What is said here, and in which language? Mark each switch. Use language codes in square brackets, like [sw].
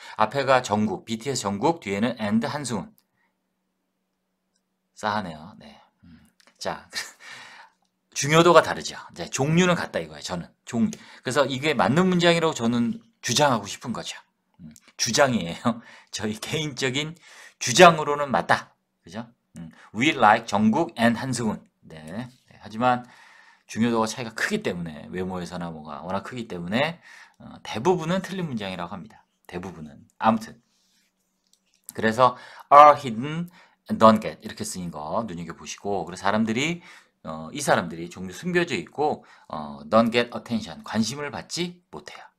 [ko] 앞에가 전국, BTS 전국, 뒤에는 and 한승훈. 싸하네요. 네. 자, 중요도가 다르죠. 이제 종류는 같다 이거예요. 저는 종류. 그래서 이게 맞는 문장이라고 저는 주장하고 싶은 거죠. 주장이에요. 저희 개인적인 주장으로는 맞다. 그죠? [en] We like 정국 and 한승훈. [ko] 네. 네. 하지만 중요도가 차이가 크기 때문에 외모에서나 뭐가 워낙 크기 때문에 대부분은 틀린 문장이라고 합니다. 대부분은. 아무튼 그래서 [en] are hidden and don't get [ko] 이렇게 쓰인 거 눈여겨보시고 그래서 사람들이 이 사람들이 종류 숨겨져 있고 [en] don't get attention [ko] 관심을 받지 못해요.